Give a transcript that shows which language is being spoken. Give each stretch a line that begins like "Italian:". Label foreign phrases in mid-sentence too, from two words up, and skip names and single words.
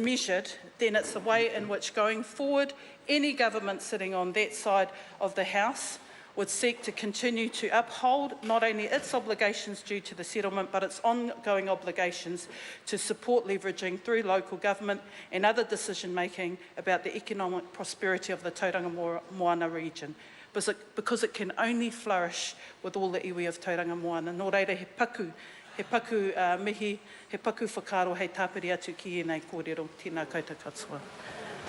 English: measured, then it's the way in which going forward, any government sitting on that side of the House would seek to continue to uphold not only its obligations due to the settlement, but its ongoing obligations to support leveraging through local government and other decision-making about the economic prosperity of the Tauranga Moana region, because it can only flourish with all the iwi of Tauranga Moana.
Māori: Nō reira, he paku mihi, he paku whakaro hei tāpiri atu ki enei kōrero. Tēnā koutou katoa.